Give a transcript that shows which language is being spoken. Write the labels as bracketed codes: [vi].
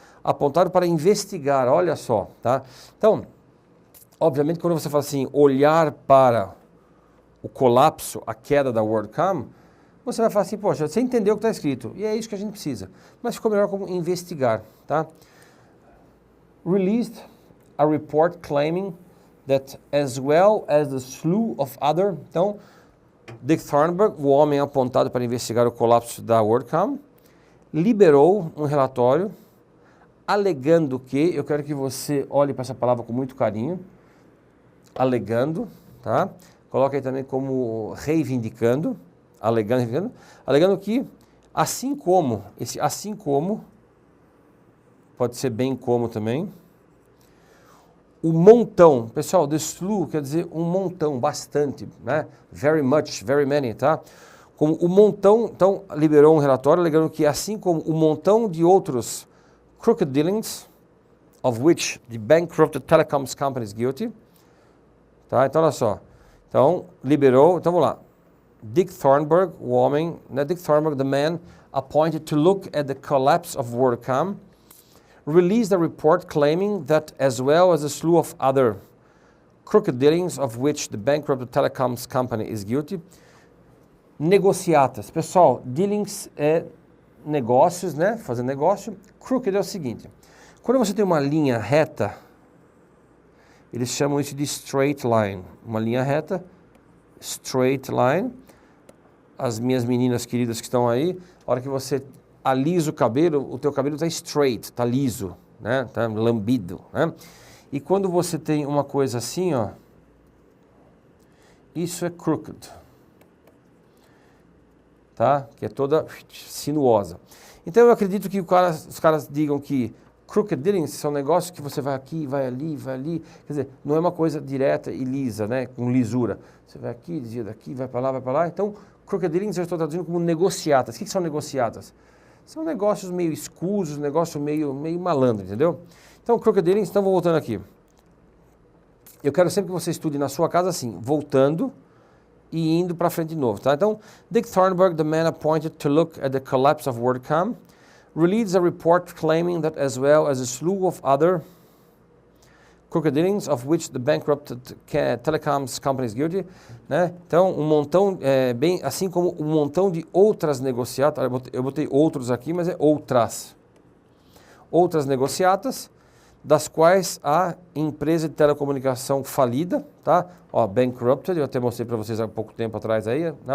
[pt] Apontado para investigar, olha só, tá? Então, obviamente, quando você fala assim, olhar para o colapso, a queda da WorldCom, você vai falar assim, poxa, você entendeu o que está escrito, e é isso que a gente precisa. Mas ficou melhor como investigar, tá? [en] Released a report claiming that as well as the slew of other... [pt] Então, Dick Thornburg, o homem apontado para investigar o colapso da WorldCom, liberou um relatório alegando que, eu quero que você olhe para essa palavra com muito carinho, alegando, tá? Coloca aí também como reivindicando, alegando que, assim como, pode ser bem como também, o montão, pessoal, the slew quer dizer um montão, bastante, né? [en] Very much, very many, [pt] tá? Como o montão, então, liberou um relatório alegando que, assim como o montão de outros crooked dealings, [en] of which the bankrupted telecoms company is guilty, [pt] tá? Então, olha só. Então, liberou, então vamos lá. Dick Thornburg, o homem, né? [en] Dick Thornburg, the man appointed to look at the collapse of WorldCom, released a report claiming that as well as a slew of other crooked dealings of which the bankrupted telecoms company is guilty, negociatas. [pt] Pessoal, dealings é negócios, né? Fazer negócio. Crooked é o seguinte, quando você tem uma linha reta, eles chamam isso de straight line. Uma linha reta, straight line. As minhas meninas queridas que estão aí, a hora que você alisa o cabelo, o teu cabelo está straight, está liso, né? Está lambido, né? E quando você tem uma coisa assim, ó, isso é crooked, tá? Que é toda sinuosa. Então eu acredito que os caras digam que crooked dealings são negócios que você vai aqui, vai ali, quer dizer, não é uma coisa direta e lisa, né? Com lisura. Você vai aqui, desvia daqui, vai para lá, vai para lá. Então, crooked dealings eu estou traduzindo como negociatas. O que são negociatas? São negócios meio escusos, negócio meio malandro, entendeu? Então, crooked dealings, então vou voltando aqui. Eu quero sempre que você estude na sua casa assim, voltando e indo para frente de novo, tá? [en] Então, Dick Thornburg, the man appointed to look at the collapse of WorldCom, released a report claiming that as well as a slew of other crooked dealings of which the bankrupted telecoms company is guilty, né? [pt] Então, um montão, bem assim como um montão de outras negociatas, eu botei outros aqui, mas é outras negociatas, das quais a empresa de telecomunicação falida, tá? Ó, bankrupted, eu até mostrei para vocês há pouco tempo atrás aí, né?